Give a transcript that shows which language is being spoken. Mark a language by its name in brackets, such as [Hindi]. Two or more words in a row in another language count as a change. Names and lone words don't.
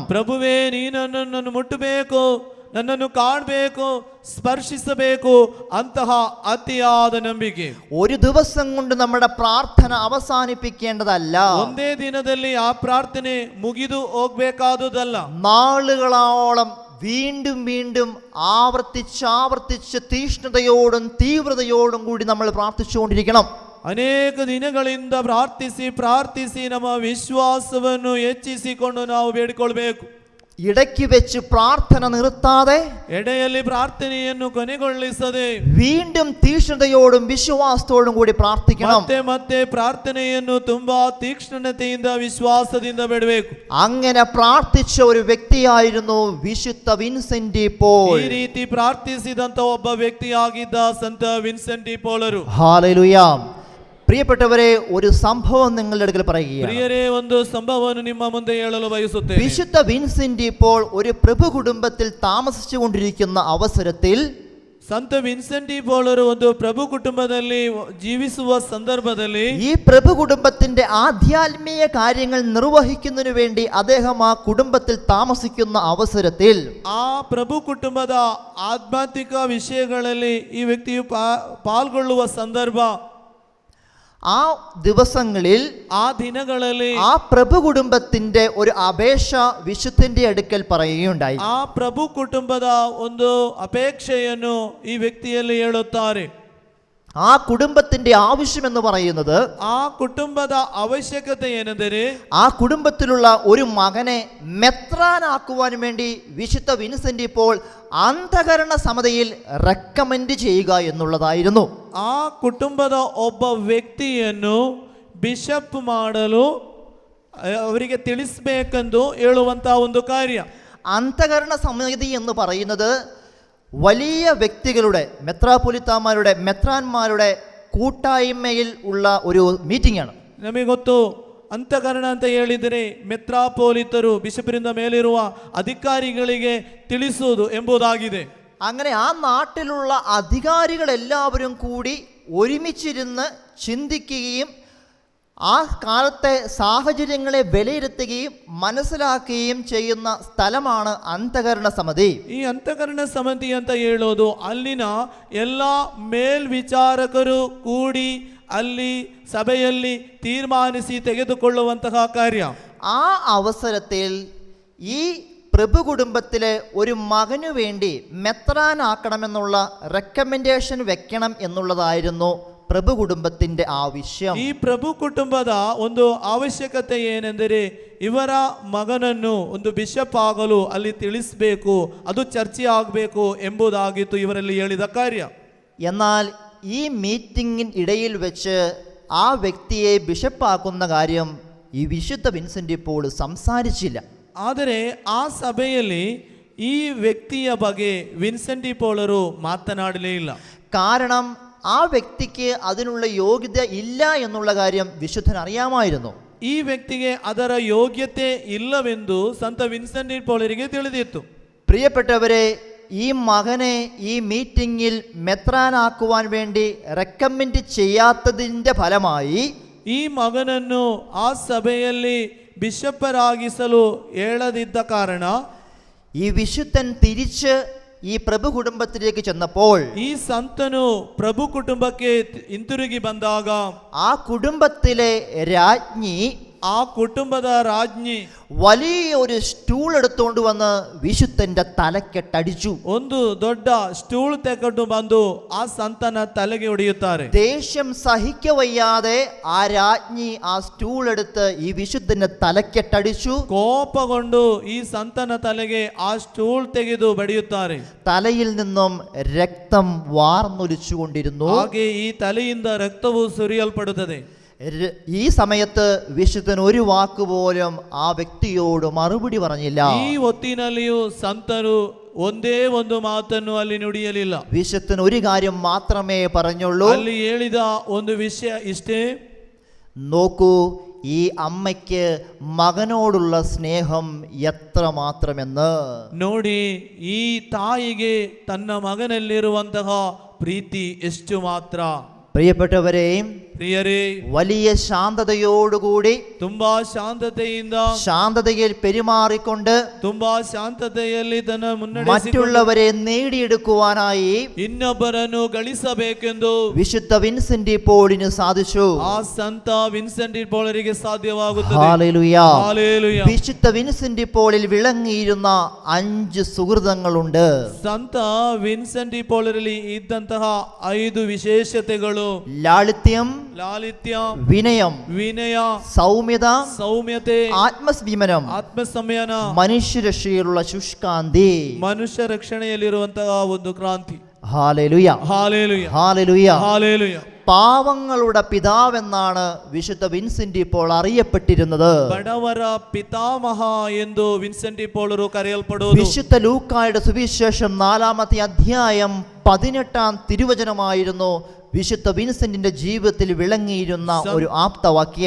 [Kannada] ಪ್ರಭುವೇ, ನೀನು ನನ್ನನ್ನು ಮುಟ್ಟಬೇಕು, ನನ್ನನ್ನು ಕಾಣಬೇಕು, ಸ್ಪರ್ಶಿಸಬೇಕು, ಅಂತಹ ಅತಿಯಾದ ನಂಬಿಕೆ. [Malayalam] ഒരു ദിവസം കൊണ്ട് നമ്മുടെ പ്രാർത്ഥന അവസാനിപ്പിക്കേണ്ടതല്ല. [Kannada] ಒಂದೇ ದಿನದಲ್ಲಿ ಆ ಪ್ರಾರ್ಥನೆ ಮುಗಿದು ಹೋಗ್ಬೇಕಾದುದಲ್ಲ. [Malayalam] നാളുകളോളം വീണ്ടും വീണ്ടും ആവർത്തിച്ച് തീഷ്ണതയോടും തീവ്രതയോടും കൂടി നമ്മൾ പ്രാർത്ഥിച്ചുകൊണ്ടിരിക്കണം. [Kannada] ಅನೇಕ ದಿನಗಳಿಂದ ಪ್ರಾರ್ಥಿಸಿ ನಮ್ಮ ವಿಶ್ವಾಸವನ್ನು ಹೆಚ್ಚಿಸಿಕೊಂಡು ನಾವು ಬೇಡಿಕೊಳ್ಬೇಕು. [Malayalam] ഇടയ്ക്ക് വെച്ച് പ്രാർത്ഥന നിർത്താതെ, [Kannada] ಎಡೆಯಲ್ಲಿ ಪ್ರಾರ್ಥನೆಯನ್ನು ಕೊನೆಗೊಳಿಸದೆ [Malayalam] വീണ്ടും തീഷ്ണതയോടും വിശ്വാസത്തോടും കൂടി പ്രാർത്ഥിക്കണം. [Kannada] ಮತ್ತೆ ಮತ್ತೆ ಪ್ರಾರ್ಥನೆಯನ್ನು ತುಂಬಾ ತೀಕ್ಷ್ಣತೆಯಿಂದ ವಿಶ್ವಾಸದಿಂದ ಬೇಡಬೇಕು. [Malayalam] അങ്ങനെ പ്രാർത്ഥിച്ച ഒരു വ്യക്തിയായിരുന്നു വിശുദ്ധ വിൻസെന്റ് ಡಿ പോൾ. [Kannada] ಈ ರೀತಿ ಪ್ರಾರ್ಥಿಸಿದಂತ ಒಬ್ಬ ವ್ಯಕ್ತಿಯಾಗಿದ್ದ ಸಂತ ವಿನ್ಸೆಂಟ್ ಡಿ ಪೋಲರು. [Malayalam] ഹല്ലേലൂയ. പ്രിയപ്പെട്ടവരെ, ഒരു സംഭവം നിങ്ങളുടെ അടുക്കൽ പറയുകയാണ്. [Kannada] ಪ್ರಿಯರೇ, ಒಂದು ಸಂಭವವನ್ನು ನಿಮ್ಮ ಮುಂದೆ ಹೇಳಲು ಬಯಸುತ್ತೇನೆ. [Malayalam] വിശുദ്ധ വിൻസെന്റ് ಡಿ പോൾ ഒരു പ്രഭു കുടുംബത്തിൽ താമസിച്ചുകൊണ്ടിരിക്കുന്ന അവസരത്തിൽ [Kannada] ಸಂತ ವಿನ್ಸೆಂಟ್ ಡಿ ಪೋಲರು ಒಂದು ಪ್ರಭು ಕುಟುಂಬದಲ್ಲಿ ಜೀವಿಸುವ ಸಂದರ್ಭದಲ್ಲಿ [Malayalam] ഈ പ്രഭു കുടുംബത്തിന്റെ ആധ്യാത്മിക കാര്യങ്ങൾ നിർവഹിക്കുന്നതിനു വേണ്ടി അദ്ദേഹം ആ കുടുംബത്തിൽ താമസിക്കുന്ന അവസരത്തിൽ [Kannada] ಆ ಪ್ರಭು ಕುಟುಂಬದ ಆಧ್ಯಾತ್ಮಿಕ ವಿಷಯಗಳಲ್ಲಿ ಈ ವ್ಯಕ್ತಿಯು ಪಾಲ್ಗೊಳ್ಳುವ ಸಂದರ್ಭ, [Malayalam] ആ ദിവസങ്ങളിൽ [Kannada] ಆ ದಿನಗಳಲ್ಲಿ [Malayalam] ആ പ്രഭു കുടുംബത്തിന്റെ ഒരു അപേക്ഷ വിശുദ്ധന്റെ അടുക്കൽ പറയുകയുണ്ടായി. [Kannada] ಆ ಪ್ರಭು ಕುಟುಂಬದ ಒಂದು ಅಪೇಕ್ಷೆಯನ್ನು ಈ ವ್ಯಕ್ತಿಯಲ್ಲಿ ಹೇಳುತ್ತಾರೆ. [Malayalam] ആ കുടുംബത്തിന്റെ ആവശ്യം എന്ന് പറയുന്നത്, [Kannada] ಆ ಕುಟುಂಬದ ಅವಶ್ಯಕತೆ ಏನೆಂದರೆ, [Malayalam] ആ കുടുംബത്തിലുള്ള ഒരു മകനെ മെത്രാനാക്കുവാൻ വേണ്ടി വിശുദ്ധ വിൻസെന്റ് ഇപ്പോൾ അന്ധകരണ സമിതിയിൽ റെക്കമെൻഡ് ചെയ്യുക എന്നുള്ളതായിരുന്നു. [Kannada] ಆ ಕುಟುಂಬದ ಒಬ್ಬ ವ್ಯಕ್ತಿಯನ್ನು ಬಿಷಪ್ ಮಾಡಲು ಅವರಿಗೆ ತಿಳಿಸಬೇಕೆಂದು ಹೇಳುವಂತಹ ಒಂದು ಕಾರ್ಯ. [Malayalam] അന്തകരണ സമിതി എന്ന് പറയുന്നത് വലിയ വ്യക്തികളുടെ മെത്രാപ്പൊലിത്താമാരുടെ മെത്രാന്മാരുടെ കൂട്ടായ്മയിൽ ഉള്ള ഒരു മീറ്റിംഗ് ആണ്. [Kannada] ನಮಗೆ ಗೊತ್ತು ಅಂತಃಕರಣ ಅಂತ ಹೇಳಿದರೆ ಮೆತ್ರಾಪೋಲಿತರು ಬಿಷಪರಿಂದ ಮೇಲಿರುವ ಅಧಿಕಾರಿಗಳಿಗೆ ತಿಳಿಸುವುದು ಎಂಬುದಾಗಿದೆ. [Malayalam] അങ്ങനെ ആ നാട്ടിലുള്ള അധികാരികളെല്ലാവരും കൂടി ഒരുമിച്ചിരുന്ന് ചിന്തിക്കുകയും ആ കാലത്തെ സാഹചര്യങ്ങളെ വിലയിരുത്തുകയും മനസ്സിലാക്കുകയും ചെയ്യുന്ന സ്ഥലമാണ് അന്തകരണ സമിതി. [Kannada] ಈ ಅಂತಃಕರಣ ಸಮಿತಿ ಅಂತ ಹೇಳೋದು ಅಲ್ಲಿನ ಎಲ್ಲ ಮೇಲ್ವಿಚಾರಕರು ಕೂಡಿ ಅಲ್ಲಿ ಸಭೆಯಲ್ಲಿ ತೀರ್ಮಾನಿಸಿ ತೆಗೆದುಕೊಳ್ಳುವಂತಹ ಕಾರ್ಯ. [Malayalam] ആ അവസരത്തിൽ ഈ പ്രഭു കുടുംബത്തിലെ ഒരു മകനു വേണ്ടി മെത്രാനാക്കണമെന്നുള്ള റെക്കമെൻഡേഷൻ വെക്കണം എന്നുള്ളതായിരുന്നു പ്രഭു കുടുംബത്തിന്റെ ആവശ്യം. [Kannada] ಈ ಪ್ರಭು ಕುಟುಂಬದ ಒಂದು ಅವಶ್ಯಕತೆ ಏನೆಂದರೆ ಇವರ ಮಗನನ್ನು ಒಂದು ಬಿಷಪ್ ಆಗಲು ಅಲ್ಲಿ ತಿಳಿಸಬೇಕು, ಅದು ಚರ್ಚೆ ಆಗಬೇಕು ಎಂಬುದಾಗಿತ್ತು ಇವರಲ್ಲಿ ಹೇಳಿದ ಕಾರ್ಯ. [Malayalam] എന്നാൽ ഈ മീറ്റിംഗിന് ഇടയിൽ വെച്ച് ആ വ്യക്തിയെ ബിഷപ്പാക്കുന്ന കാര്യം ഈ വിശുദ്ധ വിൻസെന്റ് ഇപ്പോൾ സംസാരിച്ചില്ല. [Kannada] ಆದರೆ ಆ ಸಭೆಯಲ್ಲಿ ಈ ವ್ಯಕ್ತಿಯ ಬಗ್ಗೆ ವಿನ್ಸೆಂಟಿ ಪೋಳರು ಮಾತನಾಡಲೇ ಇಲ್ಲ. [Malayalam] കാരണം ആ വ്യക്തിക്ക് അതിനുള്ള യോഗ്യത ഇല്ല എന്നുള്ള കാര്യം വിശുദ്ധൻ അറിയാമായിരുന്നു. [Kannada] ಈ ವ್ಯಕ್ತಿಗೆ ಅದರ ಯೋಗ್ಯತೆ ಇಲ್ಲವೆಂದು ಸಂತ ವಿನ್ಸೆಂಟಿ ಪೋಳರಿಗೆ ತಿಳಿದಿತ್ತು. [Malayalam] പ്രിയപ്പെട്ടവരെ, ഈ മകനെ ഈ മീറ്റിംഗിൽ മെത്രാനാക്കുവാൻ വേണ്ടി റെക്കമെൻഡ് ചെയ്യാത്തതിൻ്റെ ഫലമായി [Kannada] ಈ ಮಗನನ್ನು ಆ ಸಭೆಯಲ್ಲಿ ಬಿಷಪ್ಪರಾಗಿಸಲು ಹೇಳದಿದ್ದ ಕಾರಣ [Malayalam] ഈ വിശുദ്ധൻ തിരിച്ച് ഈ പ്രഭു കുടുംബത്തിലേക്ക് ചെന്നപ്പോൾ [Kannada] ಈ ಸಂತನು ಪ್ರಭು ಕುಟುಂಬಕ್ಕೆ ಹಿಂತಿರುಗಿ ಬಂದಾಗ [Malayalam] ആ കുടുംബത്തിലെ രാജ്ഞി, [Kannada] ಆ ಕುಟುಂಬದ ರಾಜ್ഞಿ [Malayalam] വലിയ ഒരു സ്റ്റൂൾ എടുത്തുകൊണ്ട് വന്ന് വിശുദ്ധന്റെ തലക്കെട്ടടിച്ചു. [Kannada] ಒಂದು ದೊಡ್ಡ ಸ್ಟೂಲ್ ತೆಗೆದು ಬಂದು ಆ ಸಂತನ ತಲೆಗೆ ಹೊಡೆಯುತ್ತಾರೆ. [Malayalam] ദേഷ്യം സഹിക്കവയ്യാതെ ആ രാജ്ഞി ആ സ്റ്റൂൾ എടുത്ത് ഈ വിശുദ്ധന്റെ തലക്കെട്ടടിച്ചു. [Kannada] ಕೋಪಗೊಂಡು ಈ ಸಂತನ ತಲೆಗೆ ಆ ಸ್ಟೂಲ್ ತೆಗೆದು ಬಡಿಯುತ್ತಾರೆ. [Malayalam] തലയിൽ നിന്നും രക്തം വാർന്നൊലിച്ചുകൊണ്ടിരുന്നു. [Kannada] ಹಾಗೆ ಈ ತಲೆಯಿಂದ ರಕ್ತವು ಸುರಿಯಲ್ಪಡುತ್ತದೆ. [Malayalam] ഈ സമയത്ത് വിശുദ്ധൻ ഒരു വാക്കുപോലും ആ വ്യക്തിയോട് മറുപടി പറഞ്ഞില്ല. [Kannada] ಈ ಹೊತ್ತಿನಲ್ಲಿಯೂ ಸಂತರು ಒಂದೇ ಒಂದು ಮಾತನ್ನು ಅಲ್ಲಿ ನುಡಿಯಲಿಲ್ಲ. [Malayalam] വിശുദ്ധൻ ഒരു കാര്യം മാത്രമേ പറഞ്ഞുള്ളൂ. [Kannada] ಅಲ್ಲಿ ಹೇಳಿದ ಒಂದು ವಿಷಯ ಇಷ್ಟೇ: [Malayalam] നോക്കൂ, ഈ അമ്മയ്ക്ക് മകനോടുള്ള സ്നേഹം എത്ര മാത്രമെന്ന്. [Kannada] ನೋಡಿ, ಈ ತಾಯಿಗೆ ತನ್ನ ಮಗನಲ್ಲಿರುವಂತಹ ಪ್ರೀತಿ ಎಷ್ಟು ಮಾತ್ರ. [Malayalam] പ്രിയപ്പെട്ടവരെ, [Kannada] ಪ್ರಿಯರೇ, [Malayalam] വലിയ ശാന്തതയോടുകൂടി [Kannada] ತುಂಬಾ ಶಾಂತತೆಯಿಂದ [Malayalam] ശാന്തതയിൽ പെരുമാറിക്കൊണ്ട് [Kannada] ತುಂಬಾ ಶಾಂತತೆಯಲ್ಲಿ ತನ್ನ ಮುನ್ನಡೆಸಿಕೊಂಡು [Malayalam] മറ്റുള്ളവരെ നേടിയെടുക്കുവാനായി [Kannada] ಇನ್ನೊಬ್ಬರನ್ನು ಗಳಿಸಬೇಕೆಂದು [Malayalam] വിശുദ്ധ വിൻസെന്റ് പോളിന് സാധിച്ചു. [Kannada] ಆ ಸಂತ ವಿನ್ಸೆಂಟಿ ಪೋಳರಿಗೆ ಸಾಧ್ಯವಾಗುತ್ತದೆ. [Malayalam] ഹല്ലേലൂയ. [Kannada] ಹಾಲೆಲೂಯ. [Malayalam] വിശുദ്ധ വിൻസെന്റ് പോളിൽ വിളങ്ങിയിരുന്ന 5 സുഹൃതങ്ങളുണ്ട്. [Kannada] ಸಂತ ವಿನ್ಸೆಂಟಿ ಪೋಳರಲ್ಲಿ ಇದ್ದಂತಹ 5 ವಿಶೇಷತೆಗಳು: [Malayalam] ലാളിത്യം, [Kannada] ಲಾಲಿತ್ಯ, [Malayalam] വിനയം, [Kannada] ವಿನಯ, [Malayalam] സൗമ്യത, [Kannada] ಸೌಮ್ಯತೆ, [Malayalam] ആത്മസംയമനം, [Kannada] ಆತ್ಮಸಂಯಮ, [Malayalam] മനുഷ്യരക്ഷയിലുള്ള ശുഷ്കാന്തി. [Kannada] ಮನುಷ್ಯ ರಕ್ಷಣೆಯಲ್ಲಿರುವಂತಹ ಒಂದು ಕ್ರಾಂತಿ. [Malayalam] ഹല്ലേലൂയ. [Kannada] ಹಾಲೆಲೂಯ. [Malayalam] ഹല്ലേലൂയ. [Kannada] ಹಾಲೆಲೂಯ. [Malayalam] പാവങ്ങളുടെ പിതാവെന്നാണ് വിശുദ്ധ വിൻസെന്റ് ഇപ്പോൾ അറിയപ്പെട്ടിരുന്നത്. [Kannada] ಬಡವರ ಪಿತಾಮಹ ಎಂದು ವಿನ್ಸೆಂಟಿ ಪೋಳರು ಕರೆಯಲ್ಪಡುವುದು. [Malayalam] വിശുദ്ധ ലൂക്കായുടെ സുവിശേഷം 4-ാമത്തെ അധ്യായം 18-ാം തിരുവചനമായിരുന്നു വിശുദ്ധ വിൻസെന്റിന്റെ ജീവിതത്തിൽ വിളങ്ങിയിരുന്ന ഒരു ആപ്തവാക്യം.